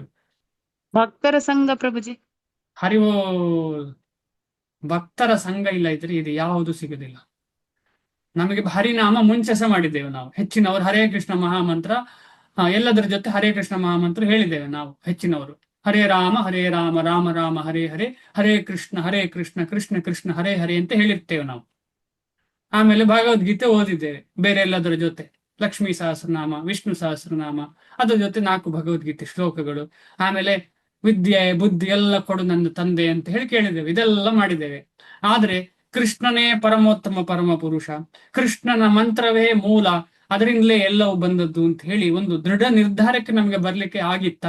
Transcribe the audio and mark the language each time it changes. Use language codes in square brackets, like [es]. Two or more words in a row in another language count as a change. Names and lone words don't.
[kn] ಭಕ್ತರ ಸಂಘ ಪ್ರಭುಜಿ. ಹರಿವೋ ಭಕ್ತರ ಸಂಘ ಇಲ್ಲ ಇದ್ರೆ ಇದು ಯಾವುದು ಸಿಗುದಿಲ್ಲ ನಮಗೆ. ಹರಿನಾಮ ಮುಂಚೆ ಸಹ ಮಾಡಿದ್ದೇವೆ ನಾವು. ಹೆಚ್ಚಿನವರು ಹರೇ ಕೃಷ್ಣ ಮಹಾಮಂತ್ರ, ಎಲ್ಲದರ ಜೊತೆ ಹರೇ ಕೃಷ್ಣ ಮಹಾಮಂತ್ರ ಹೇಳಿದ್ದೇವೆ ನಾವು ಹೆಚ್ಚಿನವರು. [sa] हरे राम राम राम हरे हरे, हरे कृष्ण कृष्ण कृष्ण हरे हरे [kn] ಅಂತ ಹೇಳಿರ್ತೇವೆ ನಾವು. ಆಮೇಲೆ ಭಗವದ್ಗೀತೆ ಓದಿದ್ದೇವೆ ಬೇರೆ ಎಲ್ಲದರ ಜೊತೆ. ಲಕ್ಷ್ಮೀ ಸಹಸ್ರನಾಮ, ವಿಷ್ಣು ಸಹಸ್ರನಾಮ, ಅದರ ಜೊತೆ 4 ಭಗವದ್ಗೀತೆ ಶ್ಲೋಕಗಳು. ಆಮೇಲೆ ವಿದ್ಯೆ ಬುದ್ಧಿ ಎಲ್ಲ ಕೊಡು ನನ್ನ ತಂದೆ ಅಂತ ಹೇಳಿ ಕೇಳಿದ್ದೇವೆ. ಇದೆಲ್ಲ ಮಾಡಿದ್ದೇವೆ. ಆದ್ರೆ ಕೃಷ್ಣನೇ ಪರಮೋತ್ತಮ ಪರಮ ಪುರುಷ, ಕೃಷ್ಣನ ಮಂತ್ರವೇ ಮೂಲ, ಅದರಿಂದಲೇ ಎಲ್ಲವೂ ಬಂದದ್ದು ಅಂತ ಹೇಳಿ ಒಂದು ದೃಢ ನಿರ್ಧಾರಕ್ಕೆ ನಮಗೆ ಬರ್ಲಿಕ್ಕೆ ಆಗಿತ್ತಾ?